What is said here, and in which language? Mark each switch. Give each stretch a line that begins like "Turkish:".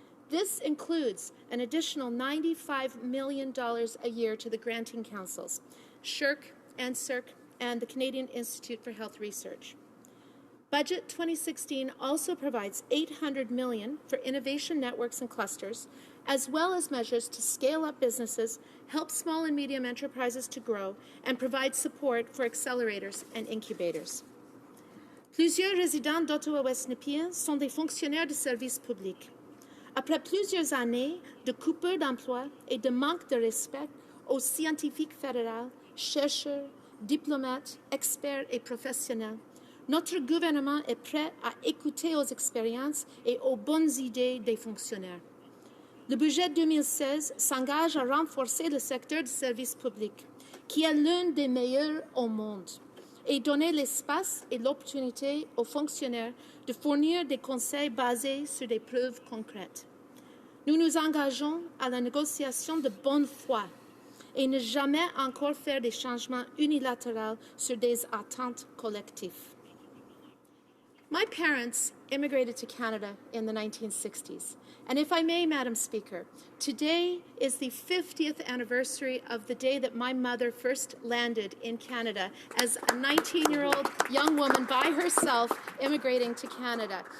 English: This includes an additional $95 million a year to the granting councils, SSHRC and CERC, and the Canadian Institute for Health Research. Budget 2016 also provides $800 million for innovation networks and clusters, as well as measures to scale up businesses, help small and medium enterprises to grow, and provide support for accelerators and incubators.
French: Plusieurs résidents d'Ottawa West-Nepean sont des fonctionnaires de services publics. Après plusieurs années de coupures d'emplois et de manque de respect aux scientifiques fédéraux, chercheurs, diplomates, experts et professionnels, notre gouvernement est prêt à écouter aux expériences et aux bonnes idées des fonctionnaires. Le budget 2016 s'engage à renforcer le secteur du service public, qui est l'un des meilleurs au monde, et donner l'espace et l'opportunité aux fonctionnaires de fournir des conseils basés sur des preuves concrètes. Nous nous engageons à la négociation de bonne foi et ne jamais encore faire des changements unilatéraux sur des attentes collectives.
English: My parents immigrated to Canada in the 1960s. And if I may, Madam Speaker, today is the 50th anniversary of the day that my mother first landed in Canada as a 19-year-old young woman by herself immigrating to Canada.